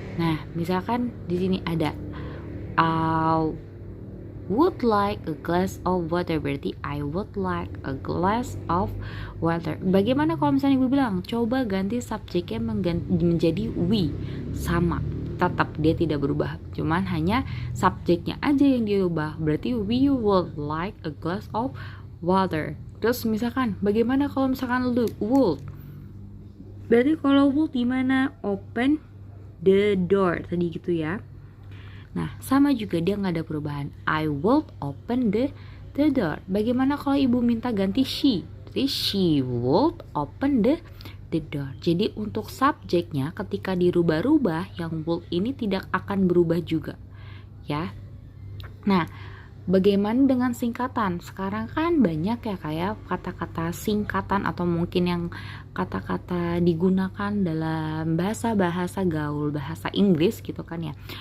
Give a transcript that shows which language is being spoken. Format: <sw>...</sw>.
<en>Nah, misalkan di sini ada would like a glass of water, berarti I would like a glass of water.</en> <id>Bagaimana kalau misalnya ibu bilang coba ganti subjeknya menjadi we, sama, tetap dia tidak berubah, cuman hanya subjeknya aja yang diubah.</id> <en>Berarti we would like a glass of water.</en> <id>Terus misalkan bagaimana kalau misalkan would, berarti kalau would gimana?</id> <en>Open the door</en> <id>tadi gitu ya. Nah, sama juga dia nggak ada perubahan.</id> <en>I will open the door.</en> <id>Bagaimana kalau ibu minta ganti she?</id> <en>Jadi she would open the door.</en> <id>Jadi untuk subjeknya ketika dirubah-rubah, yang would ini tidak akan berubah juga. Ya. Nah, bagaimana dengan singkatan? Sekarang kan banyak ya kayak kata-kata singkatan atau mungkin yang kata-kata digunakan dalam bahasa gaul, bahasa Inggris gitu kan ya.</id>